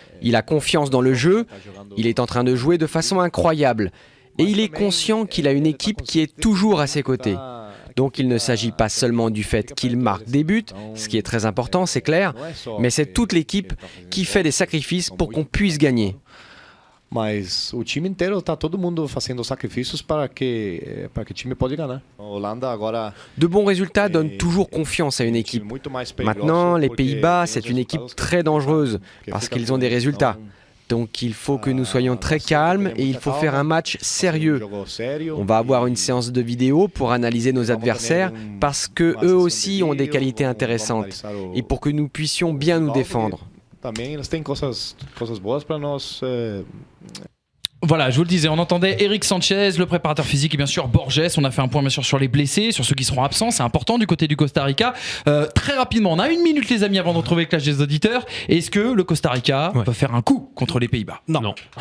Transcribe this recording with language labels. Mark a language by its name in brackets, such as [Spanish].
[French] Il a confiance dans le jeu, il est en train de jouer de façon incroyable. Et il est conscient qu'il a une équipe qui est toujours à ses côtés. Donc il ne s'agit pas seulement du fait qu'il marque des buts, ce qui est très important, c'est clair, mais c'est toute l'équipe qui fait des sacrifices pour qu'on puisse gagner. [Portuguese] Mas o time inteiro está todo mundo fazendo sacrifícios para que o time pode ganhar. Holanda agora. [French] De bons résultats donnent toujours confiance à une équipe. Maintenant, les Pays-Bas, c'est une équipe très dangereuse parce qu'ils ont des résultats. Donc il faut que nous soyons très calmes et il faut faire un match sérieux. On va avoir une séance de vidéo pour analyser nos adversaires parce que eux aussi ont des qualités intéressantes et pour que nous puissions bien nous défendre. [Portuguese] Também eles têm coisas boas para nós. [French] Voilà, je vous le disais, on entendait Eric Sanchez, le préparateur physique, et bien sûr Borges. On a fait un point bien sûr sur les blessés, sur ceux qui seront absents. C'est important du côté du Costa Rica. Très rapidement, on a 1 minute les amis avant de retrouver le clash des auditeurs. Est-ce que le Costa Rica peut faire un coup contre les Pays-Bas? Non.